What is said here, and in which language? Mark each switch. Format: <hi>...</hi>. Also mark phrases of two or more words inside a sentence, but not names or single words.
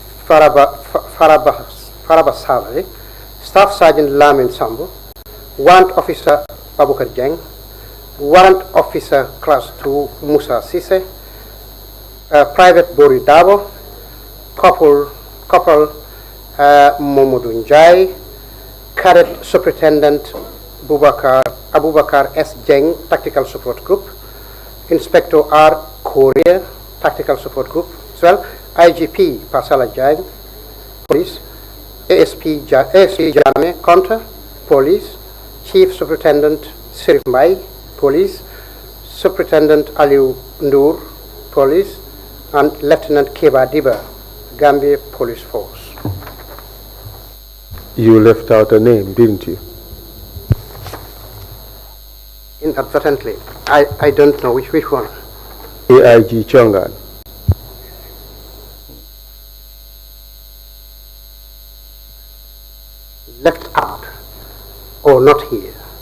<en>Faraba Saleh, Staff Sergeant Lamin Sambo, Warrant Officer Babukar Jeng, Warrant Officer Class 2 Musa Sise, Private Bori Dabo, Corporal Momodou Njai, Cadet Superintendent Abubakar S. Jeng, Tactical Support Group, Inspector R. Korea, Tactical Support Group as well, IGP Pasala Jang, Police, ASP Jame, Contra, Police, Chief Superintendent Sirif Mai, Police, Superintendent Aliu Ndur, Police, and Lieutenant Keba Diba, Gambia Police Force. You left out a name, didn't you? Inadvertently. I don't know which one. AIG Chongan. Left out or not here.</en>